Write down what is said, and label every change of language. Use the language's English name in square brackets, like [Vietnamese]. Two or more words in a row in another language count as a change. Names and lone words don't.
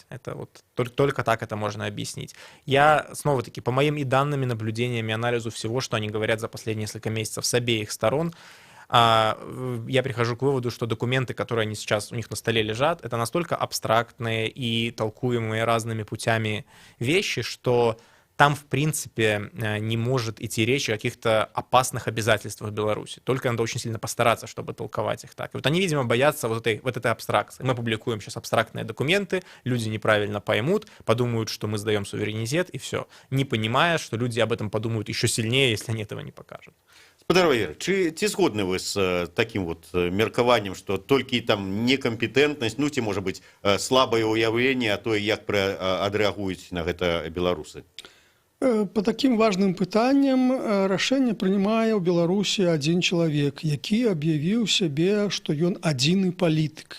[Russian] Это вот только так это можно объяснить. Я, снова-таки, по моим и данными, наблюдениями, анализу всего, что они говорят за последние несколько месяцев с обеих сторон, я прихожу к выводу, что документы, которые они сейчас у них на столе лежат, это настолько абстрактные и толкуемые разными путями вещи, что там, в принципе, не может идти речь о каких-то опасных обязательствах Беларуси. Только надо очень сильно постараться, чтобы толковать их так. И вот они, видимо, боятся вот этой абстракции. Мы публикуем сейчас абстрактные документы, люди неправильно поймут, подумают, что мы сдаем суверенитет, и все. Не понимая, что люди об этом подумают еще сильнее, если они этого не покажут. [Belarusian] Спадар Валерый, ці згодны вы з таким вот меркаваннем, што толькі там некампетэнтнасць, ну ці можа быць слабае ўяўленне, а то як адрэагуюць на гэта беларусы? [Russian] По таким [Belarusian] важным пытанням рашэнне прынимае ў Беларусі адзін чалавек, які аб'явіў сябе, што ён адзіны палітык.